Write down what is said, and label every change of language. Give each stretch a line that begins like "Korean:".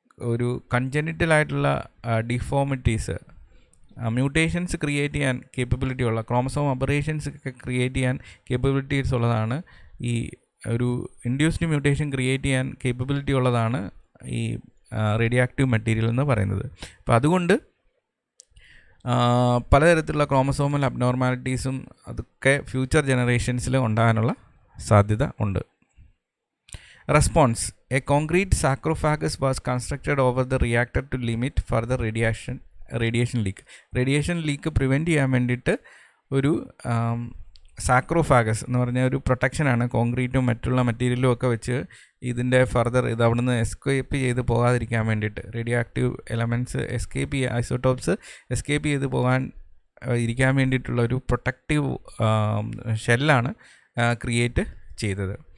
Malayalam: ഒരു കൺജനിറ്റൽ ആയിട്ടുള്ള deformities, mutations create ചെയ്യാൻ കേപ്പബിലിറ്റി ഉള്ള, ക്രോമസോം അബറേഷൻസ് ഒക്കെ ക്രിയേറ്റ് ചെയ്യാൻ കേപ്പബിലിറ്റീസ് ഉള്ളതാണ് ഈ ഒരു ഇൻഡ്യൂസ്ഡ് മ്യൂട്ടേഷൻ ക്രിയേറ്റ് ചെയ്യാൻ കേപ്പബിലിറ്റി ഉള്ളതാണ് ഈ റേഡിയോ ആക്റ്റീവ് മെറ്റീരിയൽ എന്ന് പറയുന്നത്. അപ്പോൾ അതുകൊണ്ട് പലതരത്തിലുള്ള ക്രോമസോമൽ അബ്നോർമാലിറ്റീസും അതൊക്കെ ഫ്യൂച്ചർ ജനറേഷൻസിൽ ഉണ്ടാകാനുള്ള സാധ്യത ഉണ്ട്.
English: Response: A concrete sarcophagus was constructed over the reactor to limit further radiation leak.
Malayalam: Radiation leak prevent ചെയ്യാൻ വേണ്ടിയിട്ട് ഒരു സാക്രോഫാഗസ് എന്ന് പറഞ്ഞ ഒരു പ്രൊട്ടക്ഷനാണ്, കോൺക്രീറ്റും മറ്റുള്ള മെറ്റീരിയലും ഒക്കെ വെച്ച് ഇതിൻ്റെ ഫർദർ ഇത് അവിടെ നിന്ന് എസ്കേപ്പ് ചെയ്ത് പോകാതിരിക്കാൻ വേണ്ടിയിട്ട്, radio active elements isotopes escape ചെയ്ത് ഇരിക്കാൻ വേണ്ടിയിട്ടുള്ള ഒരു പ്രൊട്ടക്റ്റീവ് ഷെല്ലാണ് ക്രിയേറ്റ് ചെയ്തത്.